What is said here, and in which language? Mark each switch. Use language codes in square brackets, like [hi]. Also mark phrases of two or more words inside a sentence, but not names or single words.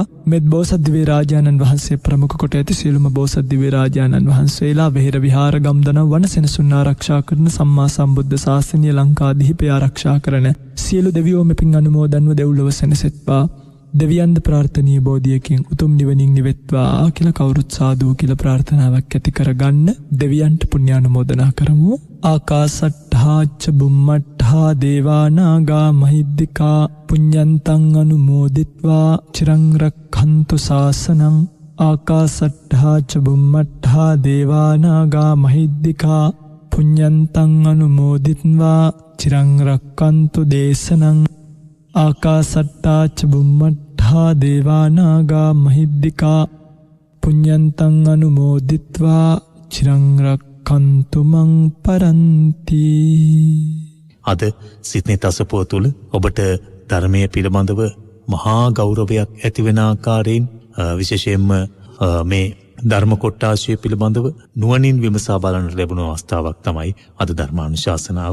[si] මෙත් බෝසත් දිව්‍ය රාජානන් වහන්සේ ප්‍රමුඛ කොට ඇති සියලුම බෝසත් දිව්‍ය රාජානන් වහන්සේලා වෙහෙර විහාර ගම්දන වන සෙනසුන් ආරක්ෂා කරන සම්මා සම්බුද්ධ ශාසනය ලංකාදීපය ආරක්ෂා කරන සියලු දෙවියෝ මෙපින් අනුමෝදන්ව දෙව්ලොව සැනසෙත්වා. දෙවියන්ද ප්‍රාර්ථනීය බෝධියකින් උතුම් නිවනින් නිවෙත්වා කියලා කවුරුත් සාදු කියලා ප්‍රාර්ථනාවක් ඇති කරගන්න. දෙවියන්ට පුණ්‍යානුමෝදනා කරමු. [pi] ආකාසට්ඨා ච බුම්මට්ඨා දේවා නාග මහිද්దికා පුඤ්ඤන්තං අනුමෝදිත්වා චිරං රක්ඛන්තු ශාසනං. ආකාසට්ඨා ච බුම්මට්ඨා දේවා නාග මහිද්దికා පුඤ්ඤන්තං අනුමෝදිත්වා චිරං රක්ඛන්තු දේශනං. ආකාසට්ඨා ච බුම්මට්ඨා දේවා නාග මහිද්దికා පුඤ්ඤන්තං අනුමෝදිත්වා චිරං රක්ඛන්තු මං පරන්ති. [si] අද සිත්නෙත් අසපුව තුළ ඔබට ධර්මය පිළිබඳව මහා ගෞරවයක් ඇතිවෙන ආකාරයෙන් විශේෂයෙන්ම මේ ධර්ම කොට්ටාශය පිළිබඳව නුවණින් විමසා බලන්න ලැබුණු අවස්ථාවක් තමයි අද ධර්මානුශාසනාව.